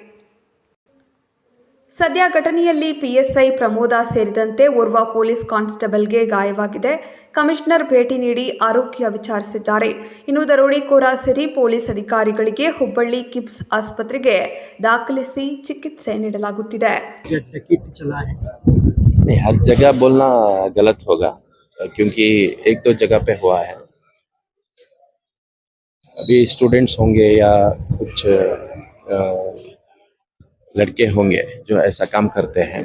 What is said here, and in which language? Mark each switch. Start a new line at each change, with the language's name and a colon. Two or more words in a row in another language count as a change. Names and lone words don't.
Kannada: ಸದ್ಯ ಘಟನೆಯಲ್ಲಿ ಪಿಎಸ್ಐ ಪ್ರಮೋದ ಸೇರಿದಂತೆ ಓರ್ವ ಪೊಲೀಸ್ ಕಾನ್ಸ್ಟೇಬಲ್ಗೆ ಗಾಯವಾಗಿದೆ. ಕಮಿಷನರ್ ಭೇಟಿ ನೀಡಿ ಆರೋಗ್ಯ ವಿಚಾರಿಸಿದ್ದಾರೆ. ಇನ್ನು ದರೋಡೆಕೋರ ಸೇರಿ ಪೊಲೀಸ್ ಅಧಿಕಾರಿಗಳಿಗೆ ಹುಬ್ಬಳ್ಳಿ ಕಿಮ್ಸ್ ಆಸ್ಪತ್ರೆಗೆ ದಾಖಲಿಸಿ ಚಿಕಿತ್ಸೆ ನೀಡಲಾಗುತ್ತಿದೆ.
Hindi: हर जगह बोलना गलत होगा क्योंकि 1-2 जगह पे हुआ है. अभी स्टूडेंट्स होंगे या कुछ लड़के होंगे जो ऐसा काम करते हैं.